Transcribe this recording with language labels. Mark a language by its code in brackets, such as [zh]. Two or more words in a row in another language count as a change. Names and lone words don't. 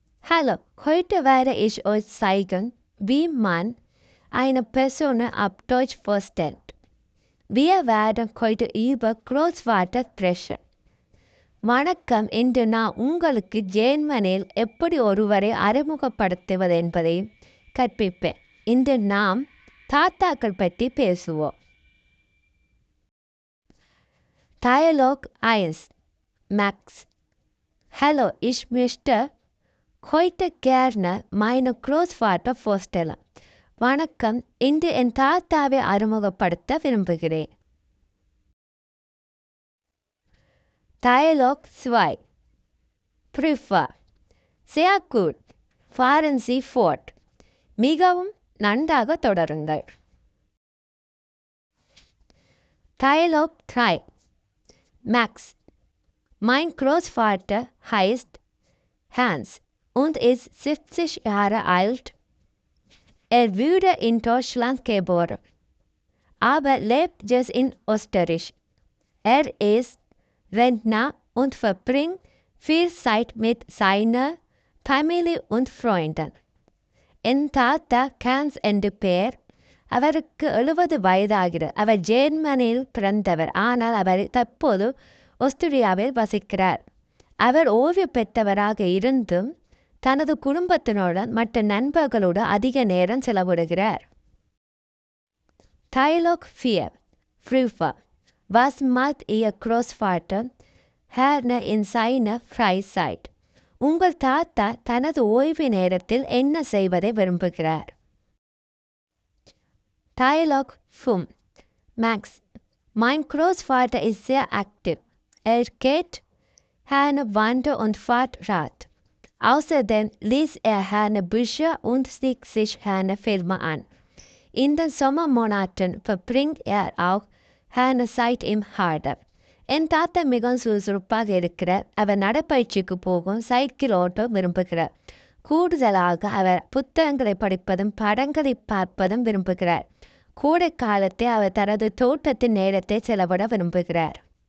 [de] Hallo, heute werde ich euch zeigen, wie man eine Person auf Deutsch vorstellt. Wir werden heute über Großvater sprechen. [ta] வணக்கம், இன்று நான் உங்களுக்கு ஜேர்மனியில் எப்படி ஒருவரை அறிமுகப்படுத்துவது என்பதை கற்பிப்பேன். இன்று நாம் தாத்தாக்கள் பற்றி பேசுவோம். [de] Dialog 1. Max. Hallo, ich möchte heute gerne meinen Großvater vorstellen. [ta] வணக்கம், இன்று என் தாத்தாவை அறிமுகப்படுத்த விரும்புகிறேன். [de] Dialog 2. Prüfer. Sehr gut. Fahren Sie fort. [ta] மிகவும் நன்றாக தொடருங்கள். [de] Dialog 3. Max. Mein Großvater heißt Hans und ist 70 Jahre alt. Er wurde in Deutschland geboren, aber lebt jetzt in Österreich. Er ist Rentner und verbringt viel Zeit mit seiner Familie und Freunden. [ta] என் தாத்தா கான்ஸ் என்ற பெயர். அவருக்கு 70 வயதாகிறது. அவர் ஜெர்மனியில் பிறந்தவர், ஆனால் அவர் தற்போது ஆஸ்திரியாவில் வசிக்கிறார். அவர் ஓய்வு பெற்றவராக இருந்தும் தனது குடும்பத்தினுடன் மற்ற நண்பர்களோடு அதிக நேரம் செலவிடுகிறார். [de] Dialog 4. Prüfer. Was macht Ihr Großvater gerne in seiner Freizeit? [ta] உங்கள் தாத்தா தனது ஓய்வு நேரத்தில் என்ன செய்வதை விரும்புகிறார்? [de] Dialog 5. Max. Mein Großvater ist sehr aktiv. Er geht gerne wandern und fährt Rad. Außerdem liest er gerne Bücher und sieht sich gerne Filme an. In den Sommermonaten verbringt er auch gerne Zeit im Harder. [ta] என் தாத்தா மிகவும் சுறுசுறுப்பாக இருக்கிறார். அவர் நடைப்பயிற்சிக்கு போகும், சைக்கிள் ஓட்ட விரும்புகிறார். கூடுதலாக அவர் புத்தகங்களை படிப்பதும் படங்களை பார்ப்பதும் விரும்புகிறார். கோடை காலத்தை அவர் தனது தோட்டத்தின் நேரத்தை செலவிட விரும்புகிறார்.